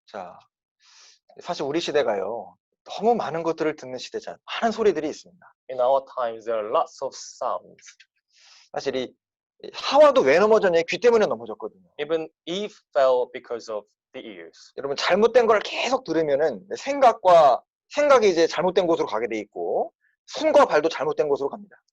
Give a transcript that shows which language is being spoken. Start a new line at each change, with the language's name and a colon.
Korean: 자, 사실 우리 시대가요, 너무 많은 것들을 듣는 시대잖아요. 많은 소리들이 있습니다.
English: In our times, there are lots of sounds.
Korean: 사실 이 하와도 왜 넘어졌냐? 귀 때문에 넘어졌거든요.
English: Even Eve fell because of the ears.
Korean: 여러분 잘못된 걸 계속 들으면은 생각이 이제 잘못된 곳으로 가게 돼 있고 손과 발도 잘못된 곳으로 갑니다.